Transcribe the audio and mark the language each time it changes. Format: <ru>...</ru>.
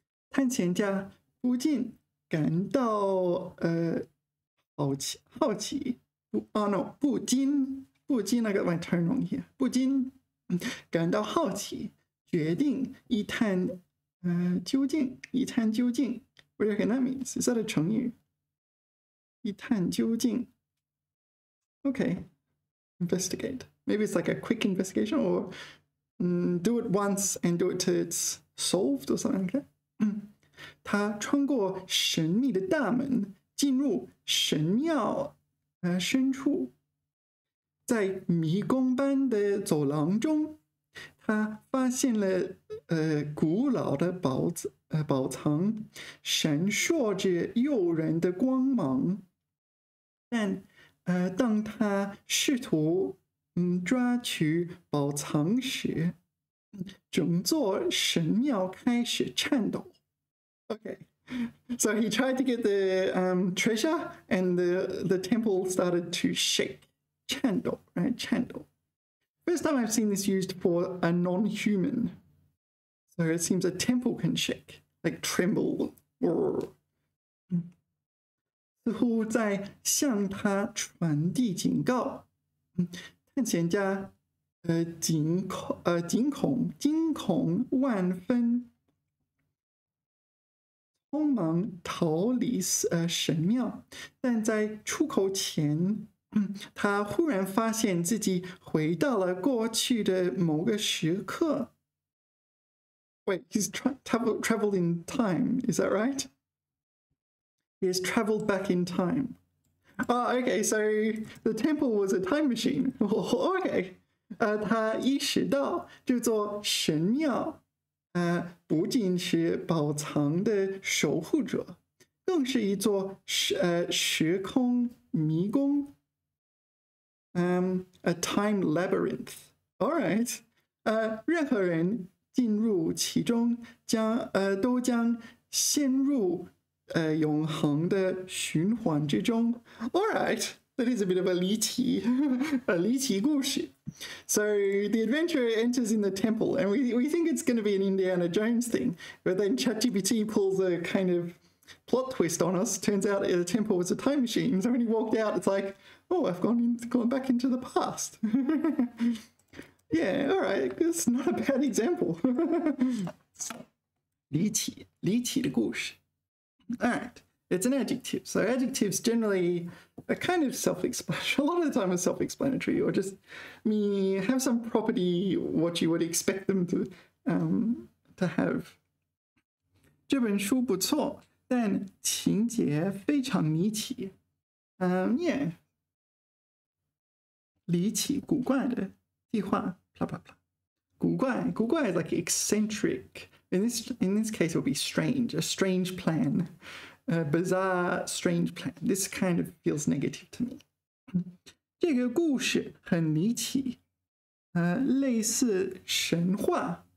<zh>探险家不禁感到好奇</zh> <en>oh no 不禁 I got my tone wrong here</en> <zh>不禁感到好奇决定一探究竟</zh> <en>what do you reckon that means? Is that a 成语? 一探究竟 okay, investigate. Maybe it's like a quick investigation or do it once and do it till it's solved or something like that.</en> <zh>他穿过神秘的大门，进入神庙深处，在迷宫般的走廊中，他发现了古老的宝藏，闪烁着诱人的光芒。但当他试图抓取宝藏时，整座神庙开始颤抖。</zh> <en>Okay, so he tried to get the treasure, and the temple started to shake. 颤抖, right? 颤抖. First time I've seen this used for a non-human. So it seems a temple can shake, like tremble.</en> <zh>似乎在向他传递警告。探险家惊恐万分。匆忙逃离神庙，但在出口前，他忽然发现自己回到了过去的某个时刻。</zh> <en>Wait, he's traveled in time, is that right? He has traveled back in time. Oh, okay, so the temple was a time machine. Oh, okay.</en> <zh>他意识到这座神庙不仅是宝藏的守护者，更是一座时空迷宫。</zh> <en>A time labyrinth. All right.</en> <zh>任何人进入其中，都将陷入永恒的循环之中。</zh> <en>All right. That is a bit of a 离奇故事. So the adventurer enters in the temple, and we think it's going to be an Indiana Jones thing, but then ChatGPT pulls a kind of plot twist on us. Turns out the temple was a time machine. So when he walked out, it's like, oh, I've gone back into the past. Yeah, all right, that's not a bad example.</en> <zh>离奇的故事.</zh> <en>All right. It's an adjective. So adjectives generally are kind of self-explanatory. A lot of the time are self-explanatory, or just have some property what you would expect them to have.</en> <zh>这本书不错，但情节非常离奇。Yeah. 离奇古怪的计划 blah blah blah.</zh> <en>古怪 is like eccentric. In this case, it would be strange. A strange plan. A bizarre, strange plan. This kind of feels negative to me.</en> <zh>这个故事很离奇。类似神话.</zh>